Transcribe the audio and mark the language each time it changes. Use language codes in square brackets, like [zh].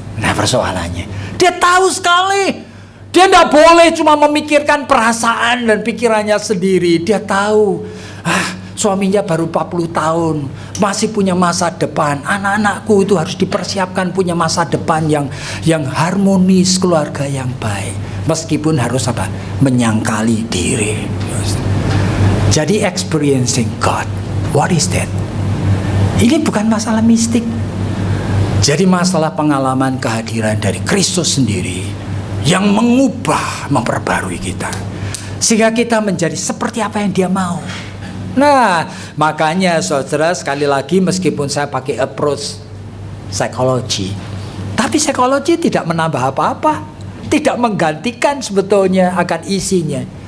[id] Nah persoalannya, dia tahu sekali, dia tidak boleh cuma memikirkan perasaan dan pikirannya sendiri. Dia tahu, suaminya baru 40 tahun, masih punya masa depan. Anak-anakku itu harus dipersiapkan punya masa depan yang harmonis, keluarga yang baik. Meskipun harus apa? Menyangkali diri. [en] Jadi experiencing God, what is that? [id] Ini bukan masalah mistik. Jadi masalah pengalaman kehadiran dari Kristus sendiri yang mengubah, memperbarui kita, sehingga kita menjadi seperti apa yang Dia mau. Nah, makanya saudara, sekali lagi meskipun saya pakai approach psikologi, tapi psikologi tidak menambah apa-apa, tidak menggantikan sebetulnya akan isinya.